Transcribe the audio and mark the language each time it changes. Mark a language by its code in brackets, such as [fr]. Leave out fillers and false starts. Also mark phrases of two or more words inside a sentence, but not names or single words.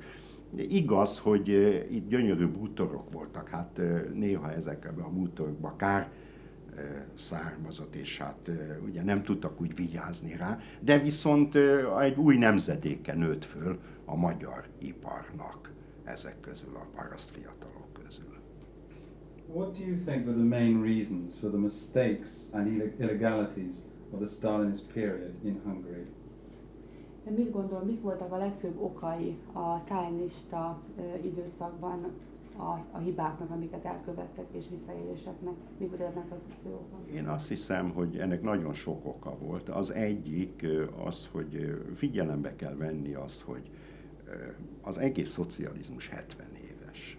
[hu] De igaz, hogy itt gyönyörű bútorok voltak, hát néha ezekben a bútorokban kár származott, és hát ugye nem tudtak úgy vigyázni rá, de viszont egy új nemzedéke nőtt föl a magyar iparnak ezek közül, a paraszt fiatalok közül. [en] What do you think were the main reasons for the mistakes and illegalities of the Stalinist period in Hungary? [hu] Mit gondol, mik voltak a legfőbb okai a sztálinista időszakban a hibáknak, amiket elkövettek, és visszaéléseknek? Mi volt ennek az fő oka? Én azt hiszem, hogy ennek nagyon sok oka volt. Az egyik az, hogy figyelembe kell venni azt, hogy az egész szocializmus 70 éves.